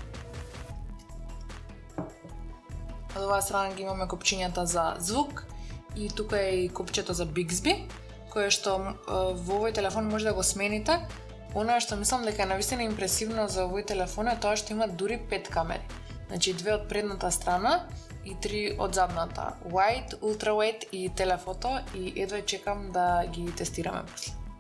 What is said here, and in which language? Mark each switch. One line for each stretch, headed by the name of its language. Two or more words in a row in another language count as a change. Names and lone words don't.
Macedonian: Од оваа страна ги имаме копчињата за звук и тука е и копчето за Bixby, кое што во овој телефон може да го смените. Оно што мислам дека е навистина импресивно за овој телефон е тоа што има дури 5 камери. Значи 2 од предната страна и 3 од задната.
English: Wide, ultra wide
Macedonian: и телефото и едва чекам да ги тестираме после.